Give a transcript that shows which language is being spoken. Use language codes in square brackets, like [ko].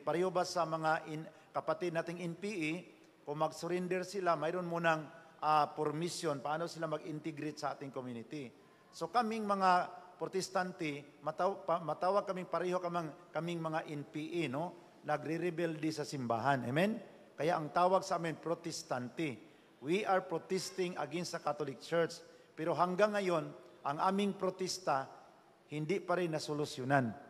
[tl] Pareho ba sa mga kapatid nating NPE, kung mag-surrender sila, mayroon munang formation, paano sila mag-integrate sa ating community. So, kaming mga protestante, matawag kaming pareho kaming mga NPE, no? Nagre-rebelde sa simbahan. Amen? Kaya ang tawag sa amin, protestante. [en] We are protesting against the Catholic Church. [tl] Pero hanggang ngayon, ang aming protesta, hindi pa rin nasolusyonan.